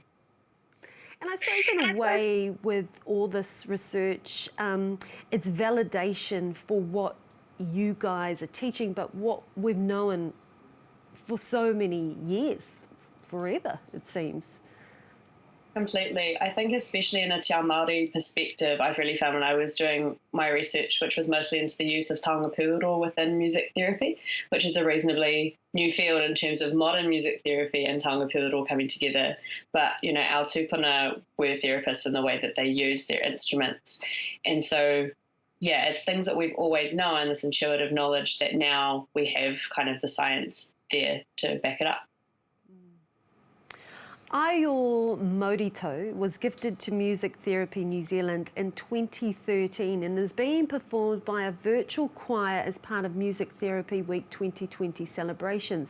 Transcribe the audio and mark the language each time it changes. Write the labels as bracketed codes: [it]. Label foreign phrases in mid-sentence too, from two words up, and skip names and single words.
[en] And I suppose in a way with all this research, it's validation for what you guys are teaching, but what we've known for so many years, forever, it seems. Completely. I think especially in a [mi] Te Ao Māori [en] perspective, I've really found when I was doing my research, which was mostly into the use of [mi] taonga pūoro [en] within music therapy, which is a reasonably new field in terms of modern music therapy and [mi] taonga pūoro [en] coming together. But, our tūpuna were therapists in the way that they use their instruments. And so, yeah, it's things that we've always known, this intuitive knowledge that now we have kind of the science there to back it up. Aio Morito was gifted to Music Therapy New Zealand in 2013 and is being performed by a virtual choir as part of Music Therapy Week 2020 celebrations.